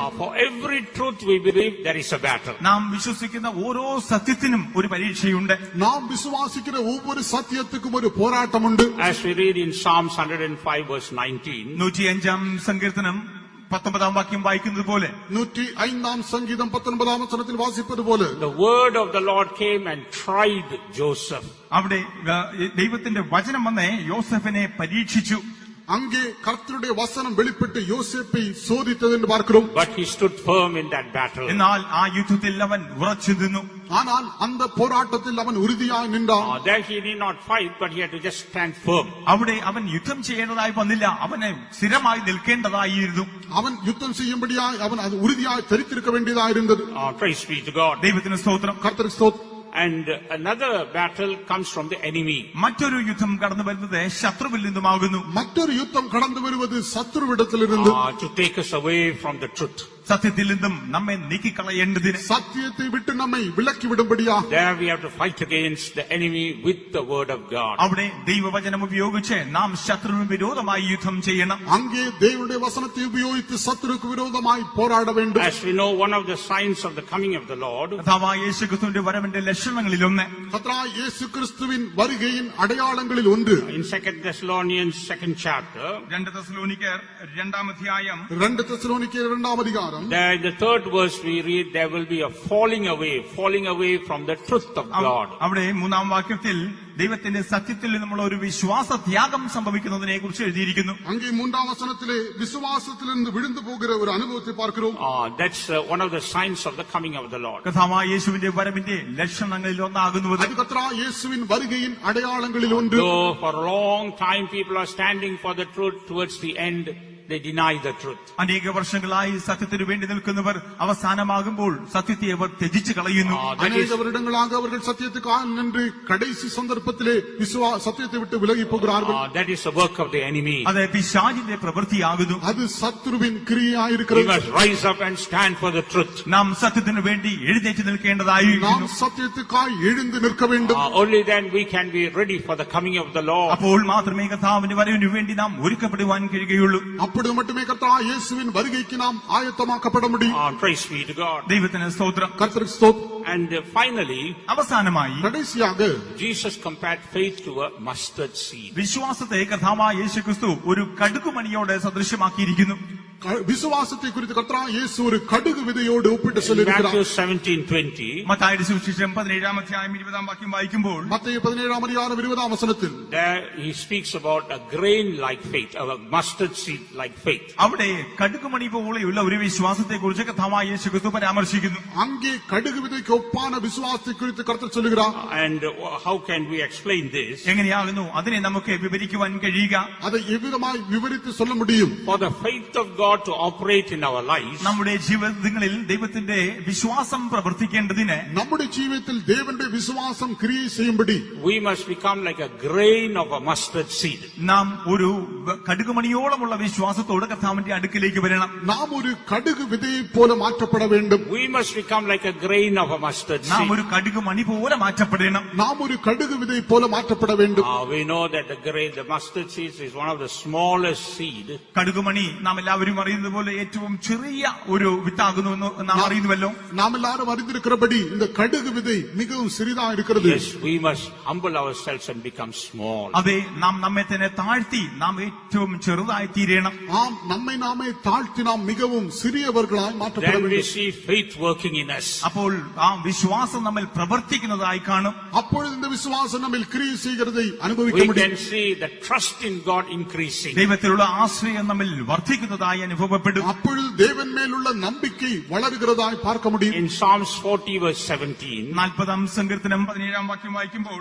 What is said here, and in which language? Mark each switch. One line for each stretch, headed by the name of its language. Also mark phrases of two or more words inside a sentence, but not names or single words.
English: For every truth we believe there is a battle.
Malayalam: നാം വിശ്വസിക്കുന്ന ഓരോ സത്യത്തിനും ഒരു പരീക്ഷയുണ്ട്.
Tamil: நாம் விசுவாசிக்கிற ஒவ்வொரு சத்தியத்துக்கும் ஒரு போராட்டம் உண்டு.
English: As we read in Psalms 105 verse 19,
Malayalam: 105-ാം സങ്കീർത്തനം 19-ാം വാക്യം വായിക്കുന്നത് പോലെ,
Tamil: 105-ஆம் சங்கீதம் 19-ஆம் வசனத்தில் வாசிப்பது போல,
English: the word of the Lord came and tried Joseph.
Malayalam: അവിടെ ദൈവത്തിന്റെ വചനം വന്ന് യോസേഫിനെ പരീക്ഷിച്ചു.
Tamil: அங்கே கர்த்தருடைய வசனம் வெளிப்பட்டு யோசேப்பை சோதித்தது என்று பார்க்கிறோம்.
English: But he stood firm in that battle.
Malayalam: എന്നാൽ ആ യുദ്ധത്തിൽ അവൻ ഉറച്ചു നിന്നു.
Tamil: ஆனால் அந்த போராட்டத்தில் அவன் உறுதியாய் நின்றான்.
English: There he did not fight, but he had to just stand firm.
Malayalam: അവിടെ അവൻ യുദ്ധം ചെയ്യേണ്ടതായി വന്നില്ല, അവനെ സ്ഥിരമായി നിൽക്കേണ്ടതായിരുന്നു.
Tamil: அவன் யுத்தம் செய்யும்படியாய் அவன் அது உறுதியாய் தெரித்திருக்க வேண்டியதாயிருந்தது.
English: Praise be to God.
Malayalam: ദൈവത്തിന് സ്തോത്രം.
Tamil: கர்த்தருக்கு ஸ்தோத்திரம்.
English: And another battle comes from the enemy.
Malayalam: മറ്റൊരു യുദ്ധം കടന്നു വരുന്നത് ശത്രുവിൽ നിന്നുമാകുന്നു.
Tamil: மற்றொரு யுத்தம் கடந்து வருவது சத்துருவிடத்திலிருந்து,
English: To take us away from the truth.
Malayalam: സത്യത്തിൽ നിന്നും നമ്മെ നീക്കിക്കളയേണ്ടതിന്,
Tamil: சத்தியத்தை விட்டு நம்மை விலக்கி விடும்படியா.
English: There we have to fight against the enemy with the word of God.
Malayalam: അവിടെ ദൈവവചനം ഉപയോഗിച്ച് നാം ശത്രുവിന് വിരോധമായി യുദ്ധം ചെയ്യണം.
Tamil: அங்கே தேவனுடைய வசனத்தை உபயோகித்து சத்துருக்கு விரோதமாய் போராட வேண்டும்.
English: As we know, one of the signs of the coming of the Lord
Malayalam: കർത്താവായ യേശുക്രിസ്തുവിന്റെ വരവിന്റെ ലക്ഷണങ്ങളിലൊന്ന്,
Tamil: கர்த்தராகிய இயேசு கிறிஸ்துவின் வருகையின் அடையாளங்களில் ஒன்று.
English: in 2 Thessalonians 2nd chapter,
Malayalam: 2 തെസ്സലോനിക്കർ 2-ാം അധ്യായം
Tamil: 2 தெசலோனிக்கேயர் 2-ஆம் அதிகாரம்,
English: there in the 3rd verse we read there will be a falling away from the truth of God.
Malayalam: അവിടെ 3-ാം വാക്യത്തിൽ ദൈവത്തിന്റെ സത്യത്തിൽ നിന്നുള്ള ഒരു വിശ്വാസ ത്യാഗം സംഭവിക്കുന്നതിനെ കുറിച്ച് എഴുതിയിരിക്കുന്നു.
Tamil: அங்கே 3-ஆம் வசனத்திலே விசுவாசத்திலிருந்து விழுந்து போகிற ஒரு அனுபவத்தை பார்க்கிறோம்.
English: That's one of the signs of the coming of the Lord.
Malayalam: കർത്താവായ യേശുവിന്റെ വരവിന്റെ ലക്ഷണങ്ങളിൽ ഒന്നാകുന്നു.
Tamil: அது கர்த்தராகிய இயேசுவின் வருகையின் அடையாளங்களில் ஒன்று.
English: Though for a long time people are standing for the truth, towards the end they deny the truth.
Malayalam: അനേക വർഷങ്ങളായി സത്യത്തിനു വേണ്ടി നിൽക്കുന്നവർ അവസാനമാകുമ്പോൾ സത്യത്തെ അവർ ത്യജിച്ചു കളയുന്നു.
Tamil: அநேக வருடங்களாக அவர்கள் சத்தியத்துக்காக நின்று கடைசி சந்தர்ப்பத்திலே சத்தியத்தை விட்டு விலகி போகிறார்கள்.
English: That is the work of the enemy.
Malayalam: അത് പിശാചിന്റെ പ്രവൃത്തിയാകുന്നു.
Tamil: அது சத்துருவின்
English: We
Tamil: கிரியையாயிருக்கிறது.
English: must rise up and stand for the truth.
Malayalam: നാം സത്യത്തിനു വേണ്ടി എഴുന്നേറ്റ് നിൽക്കേണ്ടതായിരിക്കുന്നു.
Tamil: நாம் சத்தியத்துக்காய் எழுந்து நிற்க வேண்டும்.
English: Only then we can be ready for the coming of the Lord.
Malayalam: അപ്പോൾ മാത്രമേ കർത്താവിന്റെ വരവിനു വേണ്ടി നാം ഒരുക്കപ്പെടുവാൻ കഴിയുകയുള്ളൂ.
Tamil: அப்பொழுது மட்டுமே கர்த்தராகிய இயேசுவின் வருகைக்கு நாம் ஆயத்தமாக்கப்பட முடியும்.
English: Praise be to God.
Malayalam: ദൈവത്തിന് സ്തോത്രം.
Tamil: கர்த்தருக்கு ஸ்தோத்திரம்.
English: And finally,
Malayalam: അവസാനമായി
Tamil: கடைசியாக
English: Jesus compared faith to a mustard seed.
Malayalam: വിശ്വാസത്തെ കർത്താവായ യേശുക്രിസ്തു ഒരു കടുകുമണിയോട് സദൃശ്യമാക്കിയിരിക്കുന്നു.
Tamil: விசுவாசத்தை குறித்து கர்த்தராகிய இயேசு ஒரு கடுகு விதையோடு ஒப்பிட்டு Matthew சொல்லியிருக்கிறார். 17:20,
Malayalam: മത്തായിയുടെ സുവിശേഷം 17-ാം അധ്യായം 20-ാം വാക്യം വായിക്കുമ്പോൾ
Tamil: மத்தேயு 17-ாம் அதிகாரம் 20-ஆம் வசனத்தில்
English: there he speaks about a grain like faith, a mustard seed like faith.
Malayalam: അവിടെ കടുകുമണി പോലെയുള്ള ഒരു വിശ്വാസത്തെ കുറിച്ച് കർത്താവായ യേശുക്രിസ്തു പരാമർശിക്കുന്നു.
Tamil: அங்கே கடுகு விதைக்கு ஒப்பான விசுவாசத்தை குறித்து கர்த்தர் சொல்லுகிறார்.
English: And how can we explain this?
Malayalam: എങ്ങനെയാകുന്നു അതിനെ നമുക്ക് വിവരിക്കുവാൻ കഴിയുക?
Tamil: அதை எவ்விதமாய் விவரித்து சொல்ல முடியும்?
English: For the faith of God to operate in our lives,
Malayalam: നമ്മുടെ ജീവിതങ്ങളിൽ ദൈവത്തിന്റെ വിശ്വാസം പ്രവർത്തിക്കേണ്ടതിന്
Tamil: நம்முடைய ஜீவியத்தில் தேவனுடைய விசுவாசம் கிரியை செய்யும்படி
English: we must become like a grain of a mustard seed.
Malayalam: നാം ഒരു കടുകുമണിയോളമുള്ള വിശ്വാസത്തോട് കർത്താവിന്റെ അടുക്കിലേക്ക് വരണം.
Tamil: நாம் ஒரு கடுகு விதையை போல மாற்றப்பட வேண்டும்.
English: We must become like a grain of a mustard
Malayalam: നാം
English: seed.
Malayalam: ഒരു കടുകുമണി പോലെ മാറ്റപ്പെടണം.
Tamil: நாம் ஒரு கடுகு விதை போல மாற்றப்பட வேண்டும்.
English: We know that the mustard seed is one of the smallest seed.
Malayalam: കടുകുമണി നാം എല്ലാവരും അറിയുന്നത് പോലെ ഏറ്റവും ചെറിയ ഒരു വിത്താകുന്നു എന്ന് നാം അറിയുന്നുവല്ലോ.
Tamil: நாம் எல்லாரும் அறிந்திருக்கிறபடி இந்த கடுகு விதை மிகவும் சிறிதா இருக்கிறது.
English: Yes, we must humble ourselves and become small.
Malayalam: അതെ, നാം നമ്മെ തന്നെ താഴ്ത്തി നാം ഏറ്റവും ചെറുതായി തീരണം.
Tamil: ஆம், நம்மை நாமே தாழ்த்தி நாம் மிகவும் சிறியவர்களாய் மாற்றப்பட
English: Then we
Tamil: வேண்டும்.
English: see faith working in us.
Malayalam: അപ്പോൾ ആ വിശ്വാസം നമ്മിൽ പ്രവർത്തിക്കുന്നതായി കാണും.
Tamil: அப்பொழுது இந்த விசுவாசம் நம்மில் கிரியை செய்கிறதை அனுபவிக்க
English: We can
Tamil: முடியும்.
English: see the trust in God increasing.
Malayalam: ദൈവത്തിലുള്ള ആശ്രയം നമ്മിൽ വർദ്ധിക്കുന്നതായി അനുഭവപ്പെടും.
Tamil: அப்பொழுது தேவன் மேலுள்ள நம்பிக்கை வளர்கிறதாய் பார்க்க முடியும்.
English: In Psalms 40 verse 17,
Malayalam: 40-ാം സങ്കീർത്തനം 17-ാം വാക്യം വായിക്കുമ്പോൾ